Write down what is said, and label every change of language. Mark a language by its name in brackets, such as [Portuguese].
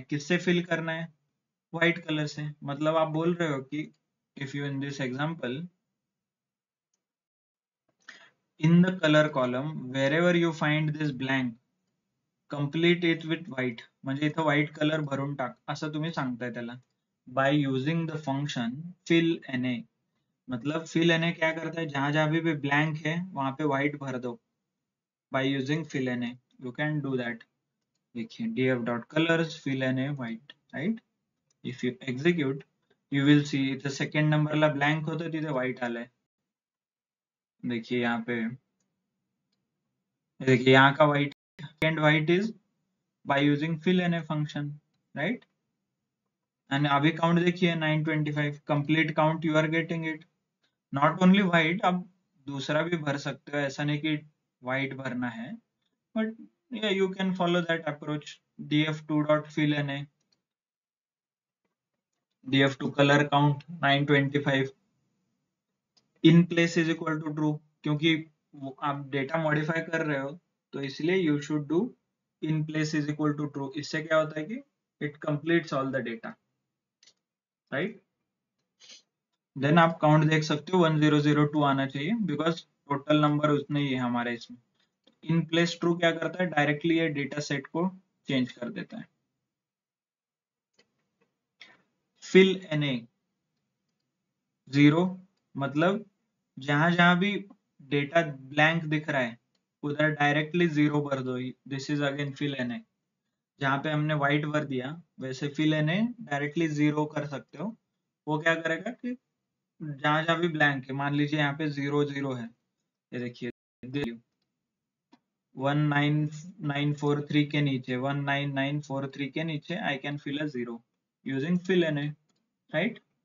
[Hindi] किससे फिल करना है? व्हाइट कलर से. मतलब आप बोल रहे हो कि [English] if you in this example, in the color column wherever you find this blank, complete it with white, [Marathi] म्हणजे इथं व्हाईट कलर भरून टाक, असं तुम्ही सांगताय त्याला, [English] By using the function fill na. [Hindi] मतलब fill na क्या करता है, जहां जहां भी ब्लैंक है वहां पे व्हाइट भर दो [English] by using fill na. You can do that. [Hindi] देखिए df dot colors fill na white, right? [English] If you execute, you will see [Marathi] इथं सेकंड नंबरला ब्लँक होतं, तिथे व्हाईट आलंय. [Hindi] देखिए यहाँ पे, देखिए यहाँ का white and white is by using fill NA function, right. And अभी काउंट देखिए 925 complete count, [English] You are getting it. Not only white, [Hindi] आप दूसरा भी भर सकते हो, ऐसा नहीं कि वाइट भरना है, [English] But yeah, you can follow that approach. [Hindi] df2.fill NA, df2 color count 925, in place is equal to true, क्योंकि आप डेटा मॉडिफाई कर रहे हो तो इसलिए [English] You should do in place is equal to true। [Hindi] इससे क्या होता है कि [English] it completes all the data, right? [Hindi] Then आप काउंट देख सकते हो 1002 आना चाहिए, बिकॉज टोटल नंबर उतने ही है हमारे इसमें। इन प्लेस ट्रू क्या करता है, डायरेक्टली ये डेटा सेट को चेंज कर देता है। fill NA 0, मतलब जहां जहां भी डेटा ब्लैंक दिख रहा है उधर डायरेक्टली 0 भर दो। [English] this is again [Hindi] fill NA। जहां पे हमने व्हाइट भर दिया वैसे fill NA डायरेक्टली 0 कर सकते हो। वो क्या करेगा कि जहां जहां भी ब्लैंक है, मान लीजिए यहाँ पे 0 0 है, ये देखिए 19943 के नीचे, 19943 के नीचे [English] I can fill a 0 using fill NA, [Hindi] right.